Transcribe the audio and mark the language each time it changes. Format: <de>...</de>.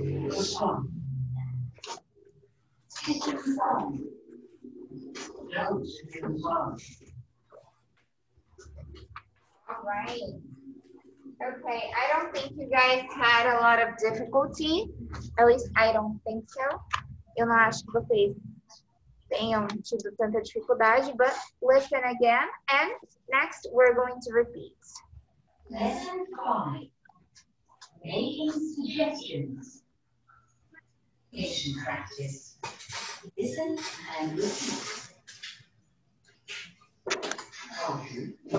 <en>The sun. City sun. No, city sun. All right. Okay, I don't think you guys had a lot of difficulty. At least I don't think so.</en> <pt>Eu não acho que vocês tenham tido tanta dificuldade,</pt> <en>but listen again. And next, we're going to repeat. Lesson 5. Making suggestions. Mission practice. Listen and repeat. Help you.</en>